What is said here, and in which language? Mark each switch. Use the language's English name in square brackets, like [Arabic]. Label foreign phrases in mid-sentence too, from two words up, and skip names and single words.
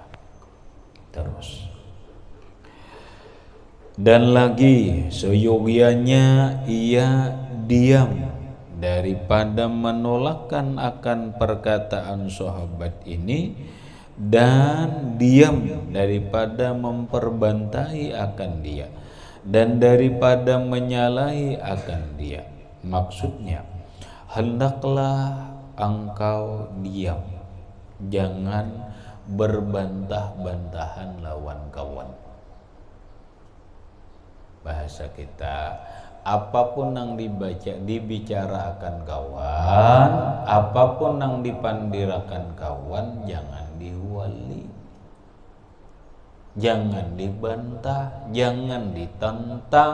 [Indonesian] Terus, dan lagi seyogianya ia diam daripada menolakkan akan perkataan sahabat ini, dan diam daripada memperbantai akan dia, dan daripada menyalahi akan dia. Maksudnya, hendaklah engkau diam, jangan berbantah-bantahan lawan kawan. [Banjar] Bahasa kita, apapun yang dibicarakan kawan, apapun yang dipandirakan kawan, jangan dihuali, jangan dibantah, jangan ditentang.